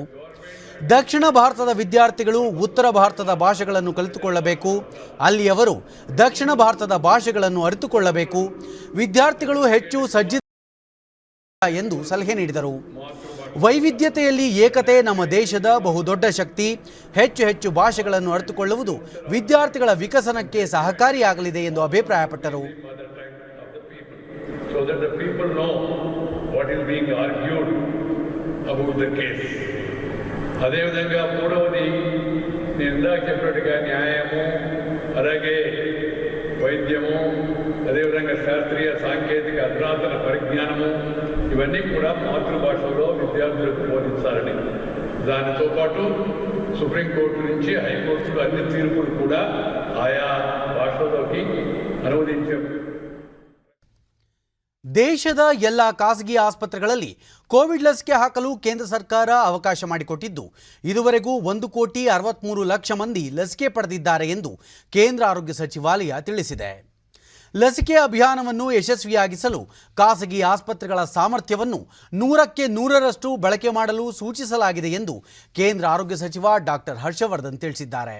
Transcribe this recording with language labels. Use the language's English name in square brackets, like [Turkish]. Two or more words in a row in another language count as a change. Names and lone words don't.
[Kannada] ದಕ್ಷಿಣ ಭಾರತದ ವಿದ್ಯಾರ್ಥಿಗಳು ಉತ್ತರ ಭಾರತದ ಭಾಷೆಗಳನ್ನು ಕಲಿತುಕೊಳ್ಳಬೇಕು, ಅಲ್ಲಿ ಅವರು ದಕ್ಷಿಣ ಭಾರತದ ಭಾಷೆಗಳನ್ನು ಅರಿತುಕೊಳ್ಳಬೇಕು, ವಿದ್ಯಾರ್ಥಿಗಳು ಹೆಚ್ಚು ಸಜ್ಜಿತ ಎಂದು ಸಲಹೆ ನೀಡಿದರು. ವೈವಿಧ್ಯತೆಯಲ್ಲಿ ಏಕತೆ ನಮ್ಮ ದೇಶದ ಬಹುದೊಡ್ಡ ಶಕ್ತಿ. ಹೆಚ್ಚು ಹೆಚ್ಚು ಭಾಷೆಗಳನ್ನು ಅರಿತುಕೊಳ್ಳುವುದು ವಿದ್ಯಾರ್ಥಿಗಳ ವಿಕಸನಕ್ಕೆ ಸಹಕಾರಿಯಾಗಲಿದೆ ಎಂದು ಅಭಿಪ್ರಾಯಪಟ್ಟರು. [Telugu] అదేవిధంగా మూడవది నేను ఇందాక చెప్పినట్టుగా న్యాయము, అలాగే వైద్యము, అదేవిధంగా శాస్త్రీయ సాంకేతిక అధునాతన పరిజ్ఞానము, ఇవన్నీ కూడా మాతృభాషలో విద్యార్థులకు బోధించాలని, దానితో పాటు సుప్రీంకోర్టు నుంచి హైకోర్టులు అన్ని తీర్పులు కూడా ఆయా భాషలోకి అనువదించాం. [Kannada] ದೇಶದ ಎಲ್ಲ ಖಾಸಗಿ ಆಸ್ಪತ್ರೆಗಳಲ್ಲಿ ಕೋವಿಡ್ ಲಸಿಕೆ ಹಾಕಲು ಕೇಂದ್ರ ಸರ್ಕಾರ ಅವಕಾಶ ಮಾಡಿಕೊಟ್ಟಿದ್ದು, ಇದುವರೆಗೂ 1,63,00,000 ಮಂದಿ ಲಸಿಕೆ ಪಡೆದಿದ್ದಾರೆ ಎಂದು ಕೇಂದ್ರ ಆರೋಗ್ಯ ಸಚಿವಾಲಯ ತಿಳಿಸಿದೆ. ಲಸಿಕೆ ಅಭಿಯಾನವನ್ನು ಯಶಸ್ವಿಯಾಗಿಸಲು ಖಾಸಗಿ ಆಸ್ಪತ್ರೆಗಳ ಸಾಮರ್ಥ್ಯವನ್ನು 100ಕ್ಕೆ 100ರಷ್ಟು ಬಳಕೆ ಮಾಡಲು ಸೂಚಿಸಲಾಗಿದೆ ಎಂದು ಕೇಂದ್ರ ಆರೋಗ್ಯ ಸಚಿವ ಡಾಕ್ಟರ್ ಹರ್ಷವರ್ಧನ್ ತಿಳಿಸಿದ್ದಾರೆ.